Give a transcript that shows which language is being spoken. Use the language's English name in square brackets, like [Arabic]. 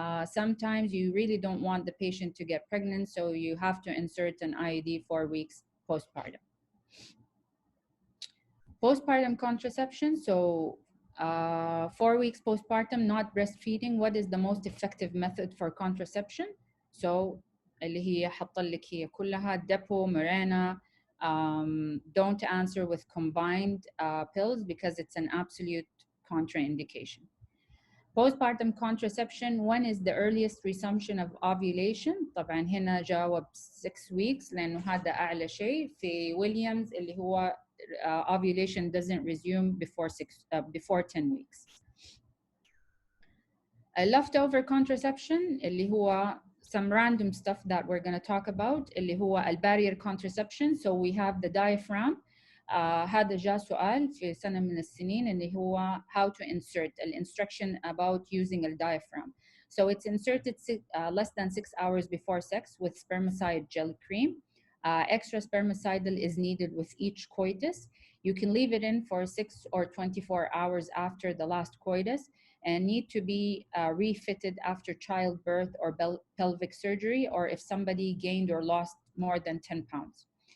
[English] Sometimes you really don't want the patient to get pregnant, so you have to insert an IUD 4 weeks postpartum. Postpartum contraception, so 4 weeks postpartum, not breastfeeding. What is the most effective method for contraception? [Arabic] So اللي هي حط لك هي كلها Depo, Mirena. [English] Don't answer with combined pills because it's an absolute contraindication. Postpartum contraception, when is the earliest resumption of ovulation? [Arabic] طبعا هنا جاوب 6 weeks لأنه هذا أعلى شيء. في ويليامز اللي هو [English] ovulation doesn't resume before 10 weeks. Leftover contraception [Arabic] اللي هو [English] some random stuff that we're going to talk about اللي هو barrier contraception. So we have the diaphragm. [Arabic] هذا جاء سؤال في سنة من السنين اللي هو [English] how to insert instruction about using a diaphragm. So it's inserted less than 6 hours before sex with spermicide gel cream. Extra spermicidal is needed with each coitus. You can leave it in for 6 or 24 hours after the last coitus and need to be refitted after childbirth or pelvic surgery, or if somebody gained or lost more than 10 pounds.